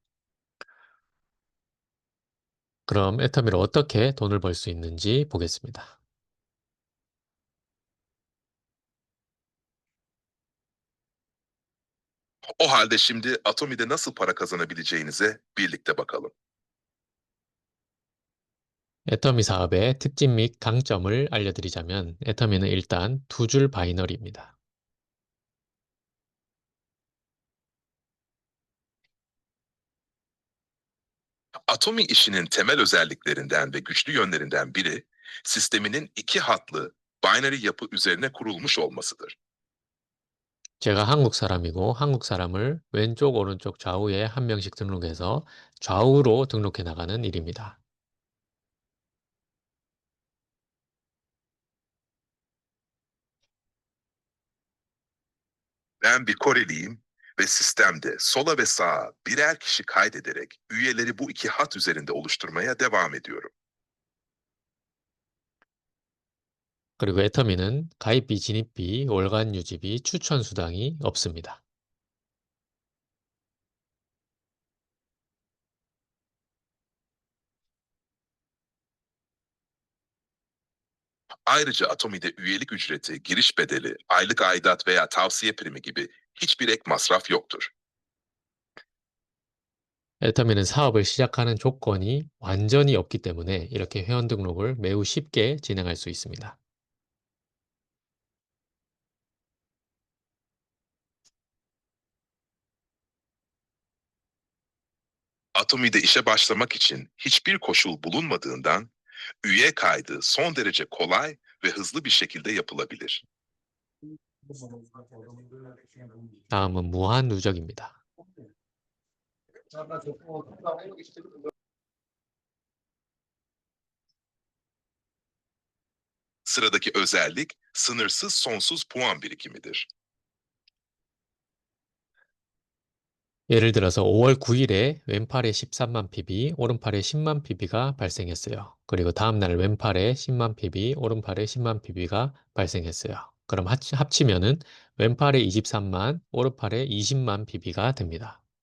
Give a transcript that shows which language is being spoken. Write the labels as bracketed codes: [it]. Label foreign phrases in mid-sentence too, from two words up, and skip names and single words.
[ko] 그럼 애터미로 어떻게 돈을 벌 수 있는지 보겠습니다. [tr] O halde şimdi Atomi'de nasıl para kazanabileceğinize birlikte bakalım. [ko] 애터미 사업의 특징 및 강점을 알려드리자면 애터미는 일단 두 줄 바이너리입니다. [tr] Atomi işinin temel özelliklerinden ve güçlü yönlerinden biri, sisteminin iki hatlı binary yapı üzerine kurulmuş olmasıdır. [ko] 제가 한국 사람이고 한국 사람을 왼쪽, 오른쪽, 좌우에 한 명씩 등록해서 좌우로 등록해 나가는 일입니다. [tr] Ben bir Koreliyim ve sistemde sola ve sağa birer kişi kaydederek üyeleri bu iki hat üzerinde oluşturmaya devam ediyorum. [ko] 그리고 애터미는 가입비, 진입비, 월간 유지비, 추천 수당이 없습니다. [tr] Ayrıca Atomi'de üyelik ücreti, giriş bedeli, aylık aidat veya tavsiye primi gibi hiçbir ek masraf yoktur. [ko] 애터미는 사업을 시작하는 조건이 완전히 없기 때문에 이렇게 회원 등록을 매우 쉽게 진행할 수 있습니다. [tr] Atomi'de işe başlamak için hiçbir koşul bulunmadığından üye kaydı son derece kolay ve hızlı bir şekilde yapılabilir. [ko] 다음은 무한 누적입니다. [tr] Sıradaki özellik sınırsız sonsuz puan birikimidir. [ko] 예를 들어서 5월 9일에 왼팔에 13만 PB, 오른팔에 10만 PB가 발생했어요. 그리고 다음날 왼팔에 10만 PB, 오른팔에 10만 PB가 발생했어요. 그럼 합치면은 왼팔에 23만, 오른팔에 20만 PB가 됩니다.